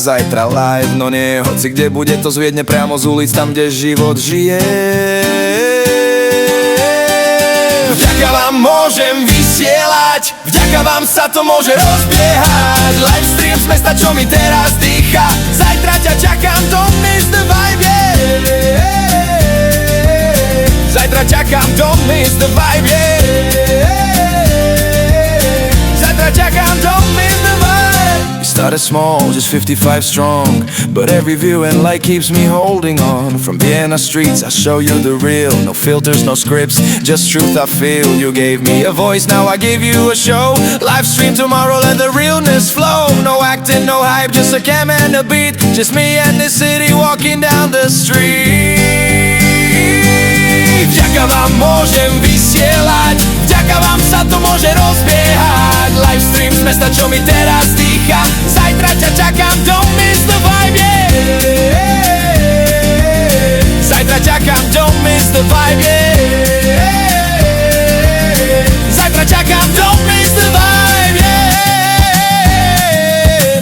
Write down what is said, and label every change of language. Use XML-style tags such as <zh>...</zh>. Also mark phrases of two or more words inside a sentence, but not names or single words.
<sk>Zajtra live, no nie, hoci kde bude to z Viedne, priamo z ulic, tam kde život žije. Vďaka vám môžem vysielať, vďaka vám sa to môže rozbiehať. Livestream z mesta, čo mi teraz dýcha. Zajtra ťa čakám,</sk> <en>don't miss the vibe, yeah.</en> <sk>Zajtra čakám,</sk> <en>don't miss the vibe, yeah.</en> <sk>Zajtra čakám,</sk> <en>don't miss the vibe. Started small, just 55 strong, but every view and like keeps me holding on. From Vienna streets, I show you the real. No filters, no scripts, just truth I feel. You gave me a voice, now I give you a show. Live stream tomorrow, let the realness flow. No acting, no hype, just a cam and a beat. Just me and the city walking down the street.</en> <sk>Vďaka vám môžem vysielať, vďaka vám sa to môže rozbiehať. Livestream z mesta, čo mi teraz dýcha. Zajtra ťa čakám,</sk> <en>don't miss the vibe, yeah.</en> <sk>Zajtra čakám,</sk> <en>don't miss the vibe, yeah.</en> <sk>Zajtra čakám,</sk> <en>don't miss the vibe, yeah.</en>